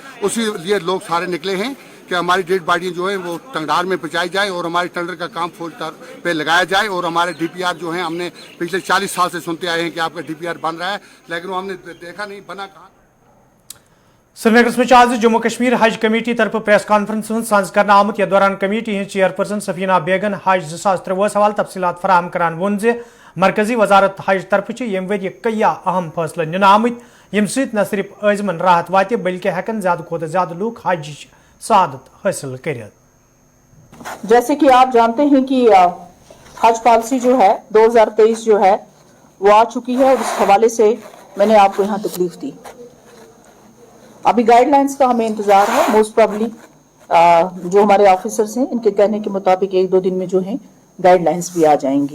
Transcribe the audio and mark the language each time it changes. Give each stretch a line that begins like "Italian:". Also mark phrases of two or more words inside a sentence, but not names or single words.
Hindi: उसी लिए लोग सारे निकले हैं कि हमारी
English: dead bodies
Hindi: जो है वो टंगडार में पहुँचाई जाए और हमारे टेंडर का काम फुल पे लगाया जाए। और हमारे डीपीआर जो है, हमने पिछले 40 साल से सुनते आए हैं कि आपका डीपीआर बन रहा है, लेकिन वो हमने देखा नहीं, बना कहाँ।
Kashmiri: श्रीनगर में आज जम्मू कश्मीर हज कमेटी तरफ
English: press conference
Kashmiri: सांस कर आमुत, यथ दौरान कमेटी हज चेयरपर्सन सफीना बेगन हज 2023 हवाल तफसीलात फराहम करान वोन जे मरकजी वजारत हज तरफ यम वरी कईया अहम फैसले निन आमुत, यम सत न सिर्फ अजमन राहत वात बल्कि हेकन ज्यादा खोत ज्यादा लूक हज सादत हासिल कर।
Hindi: जैसे कि आप जानते हैं कि हज पॉलिसी जो है 2023 जो है वो आ चुकी है, और इस हवाले से मैंने आपको यहाँ तकलीफ दी। अभी गाइडलाइंस का हमें इंतजार है।
English: most probably
Hindi: जो हमारे ऑफिसर्स हैं इनके कहने के मुताबिक 1-2 दिन में जो है गाइडलाइंस भी आ जाएंगी।